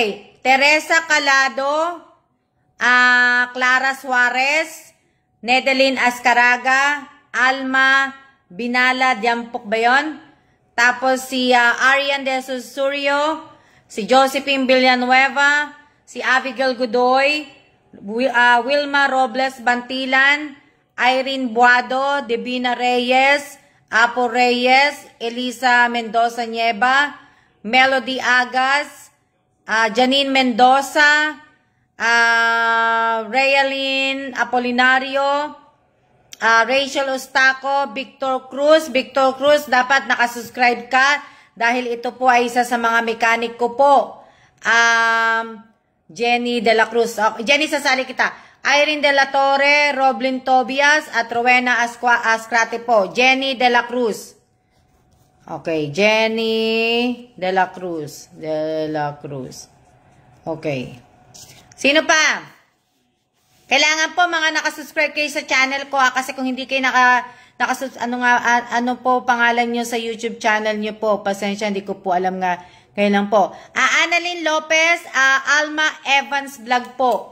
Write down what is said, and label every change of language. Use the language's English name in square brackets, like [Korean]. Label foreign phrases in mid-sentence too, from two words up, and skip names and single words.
[Filipino] Teresa Calado, Clara Suarez, Nedeline Ascaraga, Alma Binala, Diampok ba yun? Tapos si Arian de Susurio, si Josephine Villanueva, si Abigail Godoy, Wilma Robles Bantilan, Irene Buado, Divina Reyes, Apo Reyes, Elisa Mendoza Nieva, Melody Agas, Janine Mendoza, Realin Apolinario, Rachel Ostaco, Victor Cruz. Victor Cruz, dapat nakasubscribe ka dahil ito po ay isa sa mga mechanic ko po. Jenny De La Cruz. Jenny, sasali kita. Irene De La Torre, Roblin Tobias, at Rowena Ascrate po. Jenny De La Cruz. Okay, Jenny De La Cruz. De La Cruz. Okay. Sino pa? Kailangan po mga nakasubscribe kayo sa channel ko, kasi kung hindi kayo ano po pangalan nyo sa YouTube channel nyo po. Pasensya, hindi ko po alam nga. Kaya lang po. Annalyn Lopez, Alma Evans Vlog po.